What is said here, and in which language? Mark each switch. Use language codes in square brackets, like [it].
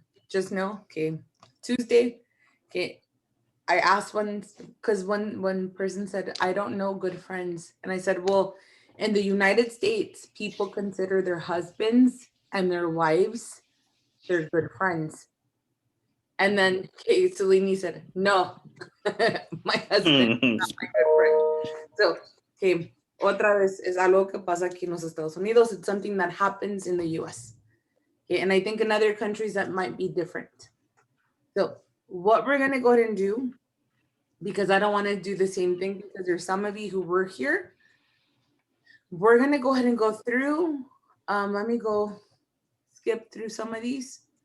[en] Just know, okay, Tuesday, okay, I asked one because one person said, I don't know good friends. And I said, well, in the United States, people consider their husbands and their wives their good friends. And then Kate Salini said, no, my husband is not my good friend. So, okay, [es] otra vez es algo que pasa aquí en los Estados Unidos. [en] It's something that happens in the US. Okay, and I think in other countries that might be different. So what we're gonna go ahead and do, because I don't want to do the same thing because there's some of you who were here. We're gonna go ahead and go through. Let me go skip through some of these.